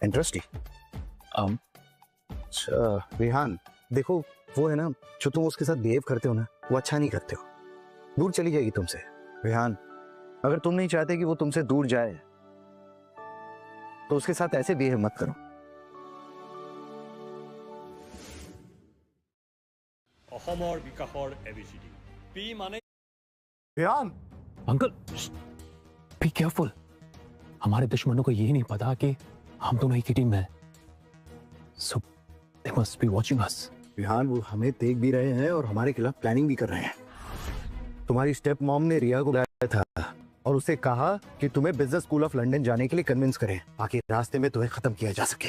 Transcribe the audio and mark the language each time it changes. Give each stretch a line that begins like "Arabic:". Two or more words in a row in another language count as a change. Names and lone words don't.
Hindi: इंटरेस्टिंग। अच्छा रिहान, देखो वो है ना, जो तुम उसके साथ बिहेव करते हो ना, वो अच्छा नहीं करते हो, दूर चली जाएगी तुमसे। रिहान, अगर तुम नहीं चाहते कि वो तुमसे दूर जाए तो उसके साथ ऐसे बिहेव मत करो।
Assamese: অসমৰ বিকাশৰ ABCD পি মানে
Hindi: रिहान
English: uncle be careful,
Hindi: हमारे दुश्मनों को ये नहीं पता कि हम दोनों एक ही टीम में हैं,
English: so they must be watching us.
Hindi: रिहान, वो हमें देख भी रहे हैं और हमारे खिलाफ प्लानिंग भी कर रहे हैं। तुम्हारी स्टेप मॉम ने रिया को बुलाया था और उससे कहा कि तुम्हें बिजनेस स्कूल ऑफ लंदन जाने के लिए कन्विंस करें ताकि रास्ते में तुम्हें खत्म किया जा सके।